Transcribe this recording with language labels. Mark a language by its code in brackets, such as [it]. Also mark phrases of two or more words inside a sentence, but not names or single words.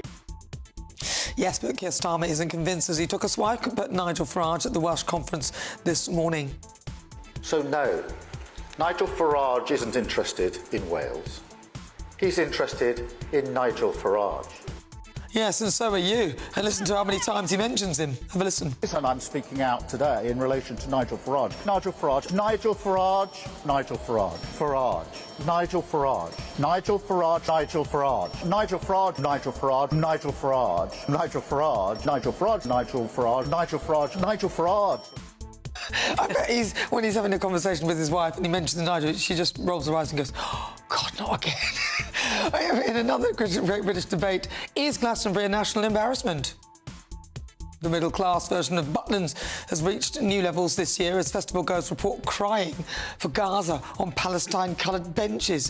[en] Yes, but Keir Starmer isn't convinced as he took a swipe at Nigel Farage at the Welsh conference this morning. So no, Nigel Farage isn't interested in Wales. He's interested in Nigel Farage. Yes, and so are you. And listen to how many times he mentions him. Have a listen. And I'm speaking out today in relation to Nigel Farage. Nigel Farage, Nigel Farage, Nigel Farage, Farage, Nigel Farage, Nigel Farage, Nigel Farage, Nigel Farage, Nigel Farage, Nigel Farage, Nigel Farage, Nigel Farage, Nigel Farage, Nigel Farage, Nigel Farage. I bet when he's having a conversation with his wife and he mentions Nigel, she just rolls her eyes and goes, oh, God, not again. In another Great British debate, is Glastonbury a national embarrassment? The middle-class version of Butlins has reached new levels this year as festival goers report crying for Gaza on Palestine-coloured benches.